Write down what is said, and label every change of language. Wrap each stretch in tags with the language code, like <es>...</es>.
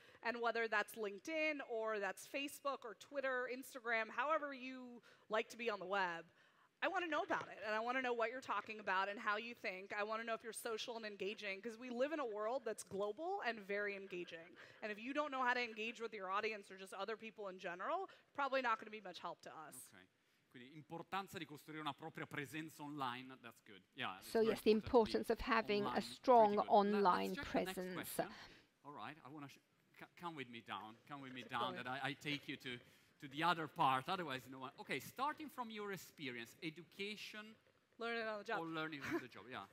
<en>And whether that's LinkedIn or that's Facebook or Twitter, Instagram, however you like to be on the web, I want to know about it. And I want to know what you're talking about and how you think. I want to know if you're social and engaging because we live in a world that's global and very engaging. And if you don't know how to engage with your audience or just other people in general, probably not going to be much help to us. Okay.</en> <it>Quindi importanza di costruire una propria presenza online,</it> <en>that's good. Yeah. So yes, the importance of having a strong online presence. All right, I want to come with me down. Come with me down that I take you to the other part. Otherwise, no one. Okay, starting from your experience, education. Learning on the job. Or learning on the job, yeah.</en>